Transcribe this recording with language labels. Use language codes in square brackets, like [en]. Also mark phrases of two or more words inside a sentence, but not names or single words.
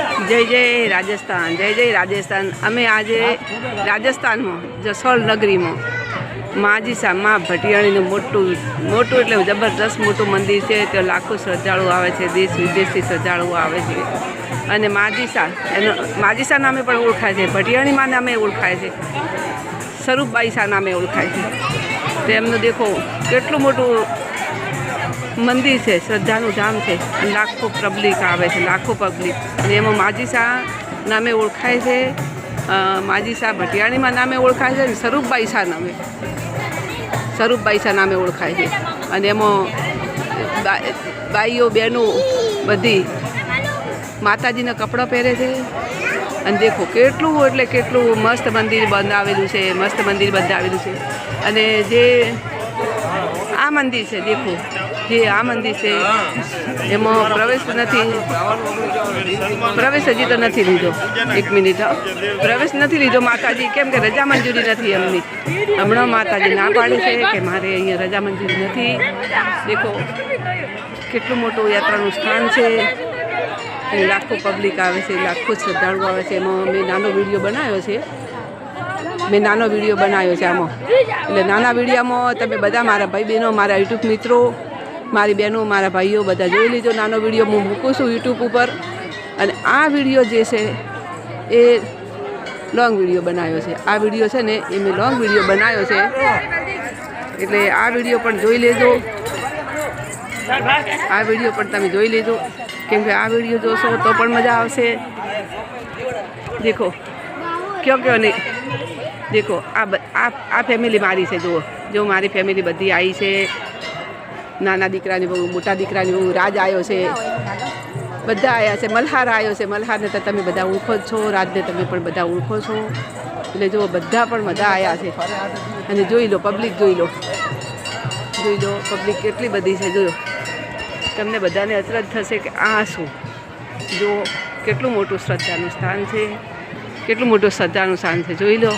[gu] જય જય રાજસ્થાન, જય જય રાજસ્થાન। અમે આજ રાજસ્થાન માં જસોલ નગરી માં માજીસા માઁ ભટિયાણી મોટૂ મોટૂ એટલે જબરદસ્ત મોટૂ મંદિર હૈ। તો લાખોં શ્રદ્ધાલુ આવે છે, દેશ વિદેશ થી શ્રદ્ધાલુ આવે છે। અને માજીસા નામે પણ ઓળખાય છે, ભટિયાણી માઁ નામે ઓળખાય છે, સ્વરૂપબાઈ શાહ નામે ઓળખાય છે। તો એમને દેખો કેટલું મોટું મંદિર હૈ, શ્રદ્ધાનુ ધામ હૈ। લાખોં પબ્લિક આવે છે, લાખોં પબ્લિક। અને એમાં માજીસા નામે ઓળખાય છે, માજીસા ભટિયાણી માઁ નામે ઓળખાય છે, સ્વરૂપબાઈ શાહ નામે ઓળખાય છે। અને એમાં બાઈઓ બહનોં બધી માતાજીના કપડા પહરે છે। અને દેખો કેટલું એટલે કેટલું મસ્ત મંદિર બનાવેલું છે, મસ્ત મંદિર બનાવેલું છે। અને જે આ મંદિર હૈ, દેખો જે આ મંદિર હૈ એમાં પ્રવેશ નહીં, પ્રવેશ હજી તો નહીં લીધો। એક મિનિટ, પ્રવેશ નહીં લીધો માતાજી, કેમ કે રજા મંજૂરી નહીં એમની। હમણાં માતાજી ના પાડે છે કિ મારે અહીંયા રજા મંજૂરી નહીં। દેખો કેટલું મોટું યાત્રાનું સ્થાન હૈ, લાખોં પબ્લિક આવે છે, લાખોં શ્રદ્ધાલુ આવે છે। એમાં મૈં નાનો વિડિયો બનાવ્યો છે, આમાં એટલે નાના વિડીયોમાં તમે બધા મારા ભાઈ બહેનો, મારા યુટ્યુબ મિત્રો, મારી બહેનો, મારા ભાઈઓ બધા જોઈ લીધો। નાનો વિડીયો હું મૂકું છું યુટ્યુબ ઉપર। અને આ વિડીયો જે છે એ લોંગ વિડીયો બનાવ્યો છે। આ વિડીયો છે ને એ મેં લોંગ વિડીયો બનાવ્યો છે, એટલે આ વિડીયો પણ જોઈ લેજો। આ વિડીયો પણ તમે જોઈ લેજો, કેમ કે આ વિડીયો જોશો તો પણ મજા આવશે। દેખો [hi] क्यों नहीं, [gu] દેખો આ ફૈમિલી મારી હૈ, જો મારી ફૈમિલી બધી આઈ હૈ। નાના દીકરાની બહૂ, મોટા દીકરાની બહૂ, રાજ આયો હૈ, બધા આયા હૈ। મલ્હાર આયો હૈ, મલ્હાર ને તો તમે બધા ઓળખો છો, રાજ ને તમે પણ બધા ઓળખો છો। એટલે જો બધા પણ બધા आया છે। અને જોઈ લો પબ્લિક, જોઈ લો પબ્લિક કેટલી બધી છે। જોયો તમને બધાને અચરજ થશે કે આ શું, જો કેટલું મોટું શ્રદ્ધાનું સ્થાન છે, કેટલું મોટું શ્રદ્ધાનું સ્થાન છે, જોઈ લો।